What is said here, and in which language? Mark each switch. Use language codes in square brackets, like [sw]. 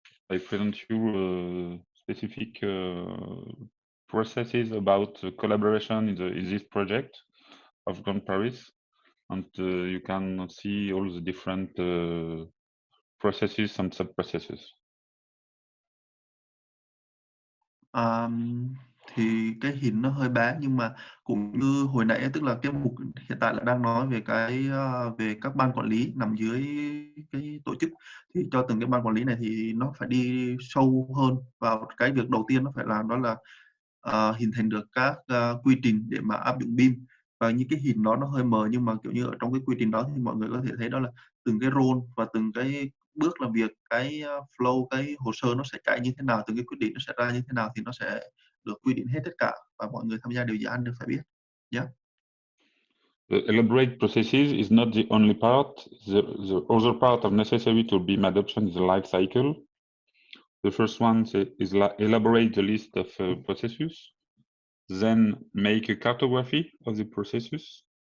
[en] I present you specific processes about collaboration in this project of Grand Paris, and you can see all the different processes and sub-processes. [vi] Thì cái hình nó hơi bé, nhưng mà cũng như hồi nãy, tức là cái mục hiện tại là đang nói về cái về các ban quản lý nằm dưới cái tổ chức, thì cho từng cái ban quản lý này thì nó phải đi sâu hơn vào cái việc đầu tiên nó phải làm, đó là hình thành được các quy trình để mà áp dụng BIM. Và những cái hình đó nó hơi mờ, nhưng mà kiểu như ở trong cái quy trình đó thì mọi người có thể thấy đó là từng cái role và từng cái bước làm việc, cái flow, cái hồ sơ nó sẽ chạy như thế nào, từng cái quyết định nó sẽ ra như thế nào, thì nó sẽ được quy định hết tất cả, và mọi người tham gia đều dự án đều phải biết. [en] Yeah. The elaborate processes is not the only part. The other part of necessary to BIM adoption is the life cycle. The first one is elaborate the list of processes, then make a cartography of the processes.